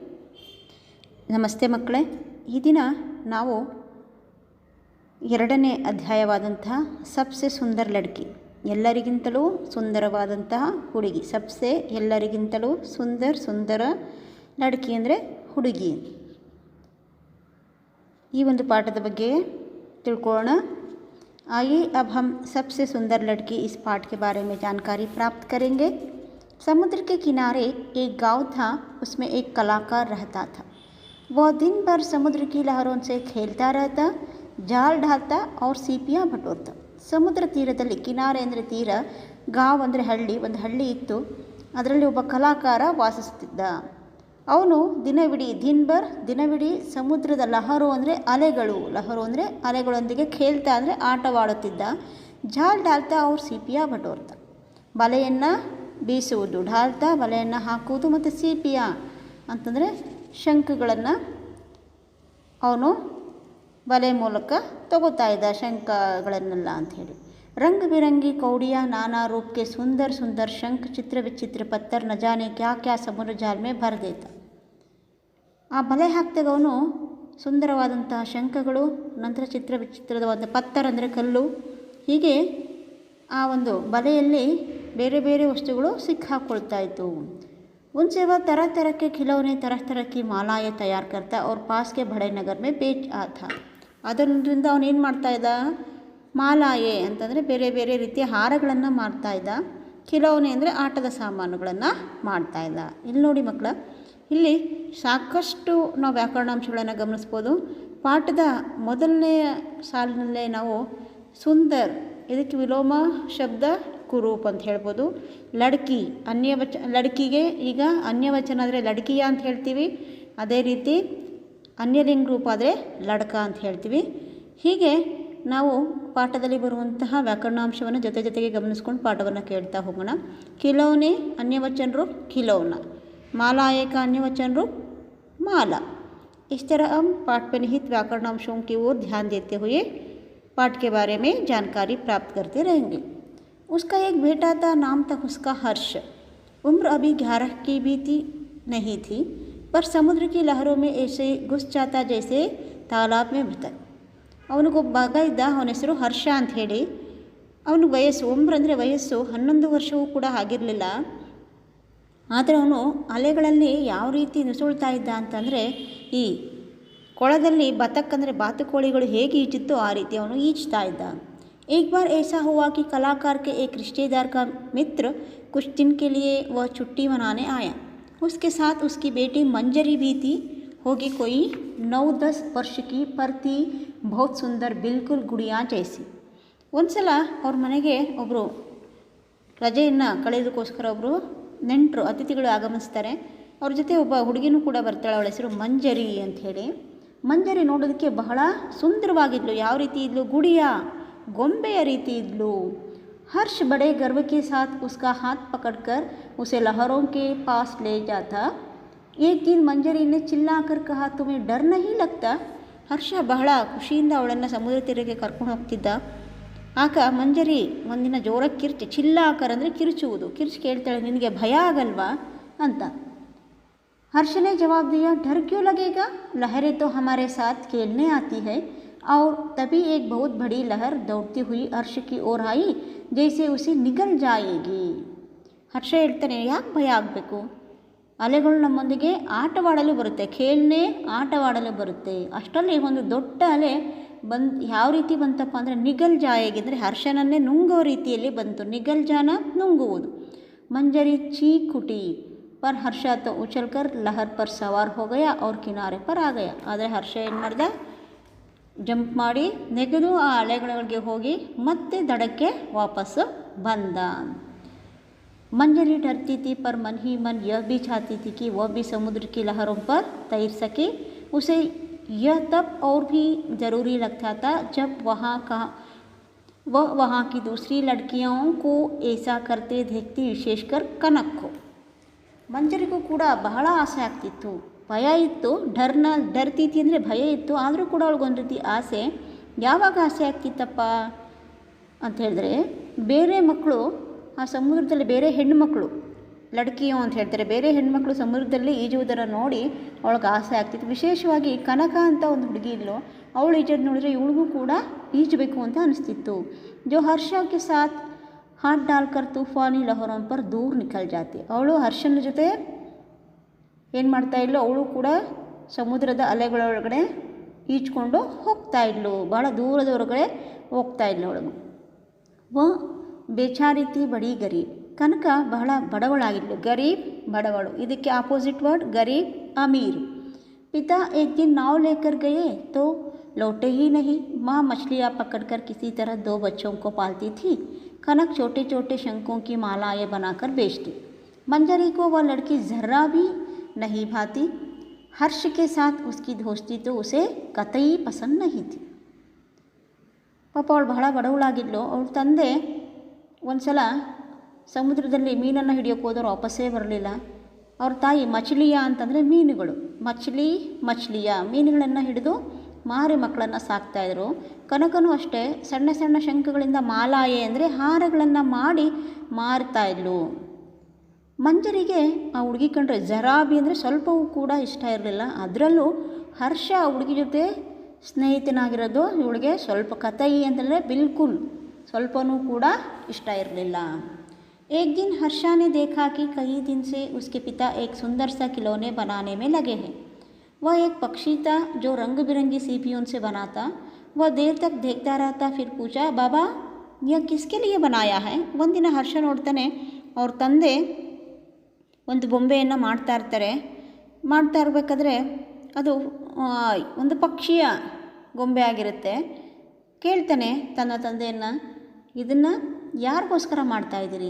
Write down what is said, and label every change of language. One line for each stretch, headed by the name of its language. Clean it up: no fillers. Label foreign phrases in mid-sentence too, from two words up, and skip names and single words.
Kannada: ಈ ದಿನ ನಾವು ಎರಡನೇ ಅಧ್ಯಾಯವಾದಂತಹ
Hindi: सबसे सुंदर लड़की,
Kannada: ಎಲ್ಲರಿಗಿಂತಲೂ ಸುಂದರವಾದಂತಹ ಹುಡುಗಿ. ಸಬ್ಸೆ ಎಲ್ಲರಿಗಿಂತಲೂ
Hindi: सुंदर लड़की
Kannada: ಅಂದರೆ ಹುಡುಗಿ. ಈ ಒಂದು ಪಾಠದ ಬಗ್ಗೆ ತಿಳ್ಕೊಳ್ಳೋಣ.
Hindi: आइए अब हम सबसे सुंदर लड़की इस पाठ के बारे में जानकारी प्राप्त करेंगे. समुद्र के किनारे एक गांव था. उसमें एक कलाकार रहता था. वह दिन भर समुद्र की लहरों से खेलता रहता, जाल ढालता और सीपियाँ बटोरता.
Kannada: ಸಮುದ್ರ ತೀರದಲ್ಲಿ, ಕಿನಾರೆ ಅಂದರೆ ತೀರ, ಗಾಂವ್ ಅಂದರೆ ಹಳ್ಳಿ, ಒಂದು ಹಳ್ಳಿ ಇತ್ತು. ಅದರಲ್ಲಿ ಒಬ್ಬ ಕಲಾಕಾರ ವಾಸಿಸುತ್ತಿದ್ದ. ಅವನು ದಿನವಿಡೀ ಸಮುದ್ರದ ಲಹರು ಅಂದರೆ ಅಲೆಗಳು, ಅಂದರೆ ಅಲೆಗಳೊಂದಿಗೆ ಖೇಲ್ತಾ ಅಂದರೆ ಆಟವಾಡುತ್ತಿದ್ದ.
Hindi: जाल ढालता और सीपियाँ बटोरता,
Kannada: ಬಲೆಯನ್ನು ಬೀಸುವುದು, ಢಾಲ್ತಾ ಬಲೆಯನ್ನು ಹಾಕುವುದು, ಮತ್ತು ಸಿಪಿಯಾ ಅಂತಂದರೆ ಶಂಖಗಳನ್ನು ಅವನು ಬಲೆ ಮೂಲಕ ತಗೋತಾ ಇದ್ದ, ಶಂಖಗಳನ್ನೆಲ್ಲ ಅಂಥೇಳಿ.
Hindi: रंग बिरंगी कौड़ियाँ, नाना रूप के सुंदर शंख, चित्र विचित्र पत्थर, न जाने क्या क्या समुद्र जाल में भर देता.
Kannada: ಆ ಬಲೆ ಹಾಕ್ದಾಗ ಅವನು ಸುಂದರವಾದಂತಹ ಶಂಖಗಳು, ನಂತರ ಚಿತ್ರ ವಿಚಿತ್ರವಾದ ಪತ್ತರ ಅಂದರೆ ಕಲ್ಲು, ಹೀಗೆ ಆ ಒಂದು ಬಲೆಯಲ್ಲಿ ಬೇರೆ ಬೇರೆ ವಸ್ತುಗಳು ಸಿಕ್ಕಾಕೊಳ್ತಾ ಇತ್ತು.
Hindi: उनसे वह तरह तरह के खिलौने, तरह की मालाएं तैयार करता और पास के बड़े नगर में बेच आता.
Kannada: ಅದರಿಂದ ಅವನೇನು ಮಾಡ್ತಾಯಿದ್ದ, ಮಾಲಾಯೆ ಅಂತಂದರೆ ಬೇರೆ ಬೇರೆ ರೀತಿಯ ಹಾರಗಳನ್ನು ಮಾಡ್ತಾಯಿದ್ದ. ಖಿಲೌನೆ ಅಂದರೆ ಆಟದ ಸಾಮಾನುಗಳನ್ನು ಮಾಡ್ತಾಯಿದ್ದ. ಇಲ್ಲಿ ನೋಡಿ ಮಕ್ಕಳ, ಇಲ್ಲಿ ಸಾಕಷ್ಟು ನಾವು ವ್ಯಾಕರಣಾಂಶಗಳನ್ನು ಗಮನಿಸ್ಬೋದು. ಪಾಠದ ಮೊದಲನೆಯ ಸಾಲಿನಲ್ಲೇ ನಾವು ಸುಂದರ್, ಇದಕ್ಕೆ ವಿಲೋಮ ಶಬ್ದ ಕುರೂಪ್ ಅಂತ ಹೇಳ್ಬೋದು. ಲಡ್ಕಿ ಲಡ್ಕಿಗೆ ಈಗ ಅನ್ಯವಚನ ಆದರೆ ಲಡ್ಕಿಯ ಅಂತ ಹೇಳ್ತೀವಿ. ಅದೇ ರೀತಿ ಅನ್ಯಲಿಂಗ ರೂಪ ಆದರೆ ಲಡ್ಕ ಅಂತ ಹೇಳ್ತೀವಿ. ಹೀಗೆ ನಾವು ಪಾಠದಲ್ಲಿ ಬರುವಂತಹ ವ್ಯಾಕರಣಾಂಶವನ್ನು ಜೊತೆಗೆ ಗಮನಿಸ್ಕೊಂಡು ಪಾಠವನ್ನು ಕೇಳ್ತಾ ಹೋಗೋಣ.
Hindi: ಖಿಲೌನೆ अन्यवचन रूप खिलौना, मालाएं का अन्यवचन रूप माला. इस तरह हम पाठ पर निहित व्याकरणांशों की ओर ध्यान देते हुए पाठ के बारे में जानकारी प्राप्त करते रहेंगे. उसका एक बेटा था, नाम था उसका हर्ष. उम्र अभी 11 की भी नहीं थी, पर समुद्र की लहरों में ऐसे घुस जाता जैसे तालाब में भीतर.
Kannada: ಅವನಿಗೊಬ್ಬ ಮಗ ಇದ್ದ, ಅವನ ಹೆಸರು ಹರ್ಷ ಅಂತ ಹೇಳಿ. ಅವನು ಉಮ್ರ ಅಂದರೆ ವಯಸ್ಸು 11 ವರ್ಷವೂ ಕೂಡ ಆಗಿರಲಿಲ್ಲ. ಆದರೆ ಅವನು ಅಲೆಗಳಲ್ಲಿ ಯಾವ ರೀತಿ ನುಸುಳ್ತಾ ಇದ್ದ ಅಂತಂದರೆ, ಈ ಕೊಳದಲ್ಲಿ ಬತಕ್ಕಂದರೆ ಬಾತುಕೋಳಿಗಳು ಹೇಗೆ ಈಜುತ್ತೋ ಆ ರೀತಿ ಅವನು ಈಜ್ತಾ ಇದ್ದ.
Hindi: एक बार ऐसा हुआ कि कलाकार के एक रिश्तेदार का मित्र कुछ दिन के लिए वह छुट्टी मनाने आया. उसके साथ उसकी बेटी मंजरी भी थी. होगी कोई 9-10 वर्ष की, पर थी बहुत सुंदर, बिल्कुल गुड़िया जैसी.
Kannada: ಒಂದ್ಸಲ ಅವ್ರ ಮನೆಗೆ ಒಬ್ಬರು ರಜೆಯನ್ನು ಕಳೆಯೋದಕ್ಕೋಸ್ಕರ ಒಬ್ಬರು ನೆಂಟರು, ಅತಿಥಿಗಳು ಆಗಮಿಸ್ತಾರೆ. ಅವ್ರ ಜೊತೆ ಒಬ್ಬ ಹುಡುಗಿನೂ ಕೂಡ ಬರ್ತಾಳೆ. ಅವಳ ಹೆಸರು ಮಂಜರಿ ಅಂಥೇಳಿ. ಮಂಜರಿ ನೋಡೋದಕ್ಕೆ ಬಹಳ ಸುಂದರವಾಗಿದ್ಲು. ಯಾವ ರೀತಿ ಇದ್ಲು? ಗುಡಿಯ, ಗೊಂಬೆಯ ರೀತಿ ಇದ್ಲು.
Hindi: हर्ष बड़े गर्व के साथ उसका हाथ पकड़कर उसे लहरों के पास ले जाता. एक दिन मंजरी ने चिल्लाकर कहा, तुम्हें डर नहीं लगता?
Kannada: ಹರ್ಷ ಬಹಳ ಖುಷಿಯಿಂದ ಅವಳನ್ನು ಸಮುದ್ರ ತೀರಕ್ಕೆ ಕರ್ಕೊಂಡು ಹೋಗ್ತಿದ್ದ. ಆಗ ಮಂಜರಿ ಒಂದಿನ ಜೋರಾಗಿ ಕಿರ್ಚಿ, ಚಿಲ್ಲಾಕರ್ ಅಂದರೆ ಕಿರುಚುವುದು, ಕಿರ್ಚಿ ಕೇಳ್ತಾಳೆ, ನಿನಗೆ ಭಯ ಆಗಲ್ವಾ ಅಂತ.
Hindi: हर्ष ने जवाब दिया, डर क्यों लगेगा? लहरें तो हमारे साथ खेलने आती है. और तभी एक बहुत बड़ी लहर दौड़ती हुई हर्ष की ओर आई, जैसे उसे निगल जाएगी.
Kannada: ಹರ್ಷ ಹೇಳ್ತಾನೆ, ಯಾಕೆ ಭಯ ಆಗಬೇಕು? ಅಲೆಗಳು ನಮ್ಮೊಂದಿಗೆ ಆಟವಾಡಲು ಬರುತ್ತೆ, ಆಟವಾಡಲು ಬರುತ್ತೆ. ಅಷ್ಟರಲ್ಲಿ ಒಂದು ದೊಡ್ಡ ಅಲೆ ಯಾವ ರೀತಿ ಬಂತಪ್ಪ ಅಂದರೆ,
Hindi: निगल जाएगी
Kannada: ಅಂದರೆ ಹರ್ಷನನ್ನೇ ನುಂಗೋ ರೀತಿಯಲ್ಲಿ ಬಂತು.
Hindi: निगल जाना
Kannada: ನುಂಗುವುದು.
Hindi: मंजरी चीख उठी, पर हर्ष तो उछलकर लहर पर सवार हो गया और किनारे पर आ गया.
Kannada: ಆದರೆ ಹರ್ಷ ಏನು ಮಾಡ್ದ, ಜಂಪ್ ಮಾಡಿ ನೆಗೆದು ಆ ಅಲೆಗಳಿಗೆ ಹೋಗಿ ಮತ್ತೆ ದಡಕ್ಕೆ ವಾಪಸ್ಸು ಬಂದ.
Hindi: मंजरी डरती थी, पर मन ही मन यह भी चाहती थी कि वह भी समुद्र की लहरों पर तैर सके. उसे यह तब और भी ज़रूरी लगता था जब वह वहाँ की दूसरी लड़कियों को ऐसा करते देखती, विशेषकर कनक को.
Kannada: ಮಂಜರಿಗೂ ಕೂಡ ಬಹಳ ಆಸೆ ಆಗ್ತಿತ್ತು, ಭಯ ಇತ್ತು. ಡರ್ತೀತಿ ಅಂದರೆ ಭಯ ಇತ್ತು, ಆದರೂ ಕೂಡ ಅವಳಿಗೊಂದು ರೀತಿ ಆಸೆ. ಯಾವಾಗ ಆಸೆ ಆಗ್ತಿತ್ತಪ್ಪ ಅಂತ ಹೇಳಿದ್ರೆ, ಬೇರೆ ಮಕ್ಕಳು ಆ ಸಮುದ್ರದಲ್ಲಿ, ಬೇರೆ ಹೆಣ್ಣುಮಕ್ಕಳು ಲಡ್ಕಿಯೋ ಅಂತ ಹೇಳ್ತಾರೆ. ಬೇರೆ ಹೆಣ್ಮಕ್ಳು ಸಮುದ್ರದಲ್ಲಿ ಈಜುವುದನ್ನು ನೋಡಿ ಅವಳಿಗೆ ಆಸೆ ಆಗ್ತಿತ್ತು. ವಿಶೇಷವಾಗಿ ಕನಕ ಅಂತ ಒಂದು ಹುಡುಗಿ ಇದ್ಲು, ಅವಳು ಈಜೋದು ನೋಡಿದ್ರೆ ಇವಳಿಗೂ ಕೂಡ ಈಜಬೇಕು ಅಂತ ಅನಿಸ್ತಿತ್ತು.
Hindi: जो हर्ष के साथ हाथ डालकर तूफ़ानी लहरों पर दूर निकल जाती.
Kannada: ಅವಳು ಹರ್ಷನ ಜೊತೆ ಏನು ಮಾಡ್ತಾ ಇದ್ಲು, ಅವಳು ಕೂಡ ಸಮುದ್ರದ ಅಲೆಗಳೊಳಗಡೆ ಈಜ್ಕೊಂಡು ಹೋಗ್ತಾ ಇದ್ಲು, ಭಾಳ ದೂರದ ಹೊರಗಡೆ ಹೋಗ್ತಾ ಇದ್ಲು ಅವಳು.
Hindi: वह बेचारी थी बड़ी गरीब.
Kannada: ಕನಕ ಬಹಳ ಬಡವಳಾಗಿದ್ಲು. ಗರೀಬ್ ಬಡವಳು, ಇದಕ್ಕೆ
English: opposite word
Hindi: गरीब अमीर. पिता एक दिन नाव लेकर गए तो लौटे ही नहीं. माँ मछलियाँ पकड़कर किसी तरह 2 बच्चों को पालती थी. कनक छोटे छोटे शंखों की मालाएं बनाकर बेचती. मंजरी को वह लड़की जर्रा भी नहीं भाती. हर्ष के साथ उसकी दोस्ती तो उसे कतई पसंद नहीं थी.
Kannada: ಪಾಪ ಅವಳು ಬಹಳ ಬಡವಳಾಗಿದ್ಲು. ಅವಳ ತಂದೆ ಒಂದು ಸಲ ಸಮುದ್ರದಲ್ಲಿ ಮೀನನ್ನು ಹಿಡಿಯೋಕ್ಕೆ ಹೋದವ್ರು ವಾಪಸ್ಸೇ ಬರಲಿಲ್ಲ. ಅವ್ರ ತಾಯಿ ಮಚ್ಲಿಯ ಅಂತಂದರೆ ಮೀನುಗಳು, ಮಚ್ಲಿಯ ಮೀನುಗಳನ್ನು ಹಿಡಿದು ಮಾರಿ ಮಕ್ಕಳನ್ನು ಸಾಕ್ತಾಯಿದ್ರು. ಕನಕನೂ ಅಷ್ಟೇ ಸಣ್ಣ ಸಣ್ಣ ಶಂಖಗಳಿಂದ ಮಾಲಾಯೆ ಅಂದರೆ ಹಾರಗಳನ್ನು ಮಾಡಿ ಮಾರ್ತಾಯಿದ್ಲು. ಮಂಜರಿಗೆ ಆ ಹುಡುಗಿ ಕಂಡ್ರೆ ಜರಾಬಿ ಅಂದರೆ ಸ್ವಲ್ಪವೂ ಕೂಡ ಇಷ್ಟ ಇರಲಿಲ್ಲ. ಅದರಲ್ಲೂ ಹರ್ಷ ಆ ಹುಡುಗಿ ಜೊತೆ ಸ್ನೇಹಿತನಾಗಿರೋದು ಇವಳಿಗೆ ಸ್ವಲ್ಪ ಕತಯಿ ಅಂತಂದರೆ ಬಿಲ್ಕುಲ್ ಸ್ವಲ್ಪನೂ ಕೂಡ ಇಷ್ಟ ಇರಲಿಲ್ಲ.
Hindi: एक दिन हर्षा ने देखा कि कई दिन से उसके पिता एक सुंदर सा खिलौने बनाने में लगे हैं. वह एक पक्षी था जो रंग बिरंगी सीपियों से बना था. वह देर तक देखता रहता, फिर पूछा, बाबा यह किसके लिए बनाया है.
Kannada: ಒಂದಿನ ಹರ್ಷ ನೋಡ್ತಾನೆ, ಅವ್ರ ತಂದೆ ಒಂದು ಬೊಂಬೆಯನ್ನು ಮಾಡ್ತಾ ಇರಬೇಕಾದ್ರೆ ಅದು ಒಂದು ಪಕ್ಷಿಯ ಗೊಂಬೆ ಆಗಿರುತ್ತೆ. ಕೇಳ್ತಾನೆ ತನ್ನ ತಂದೆಯನ್ನು, ಇದನ್ನು ಯಾರಿಗೋಸ್ಕರ ಮಾಡ್ತಾಯಿದ್ದೀರಿ.